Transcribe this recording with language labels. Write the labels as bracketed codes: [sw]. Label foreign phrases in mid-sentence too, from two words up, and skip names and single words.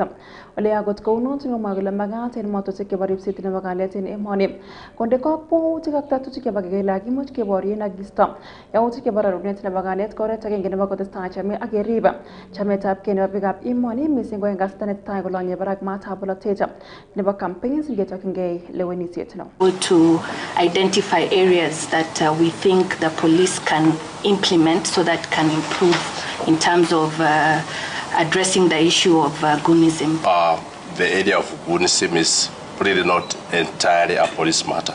[kln] Ole akot kou noton komwa kole makat en motosiek chebo ripset nebo kalyet en emoni konde kakwautik ak tetutik chebo kele akimuch keborien ak kisto yautik chebo rarunet nebo kalyet ko oret agenge nebo kotestai chame ak kerib chametabgei nebo biikab emoni missing ko en kasarta netai kolonye barak matab bolotet nebo campaigns ngetokyingei lewenisiet no. [en] To identify areas that we think the police can implement so that can improve in terms of addressing the issue of goonism. the area of goonism is really not entirely a police matter.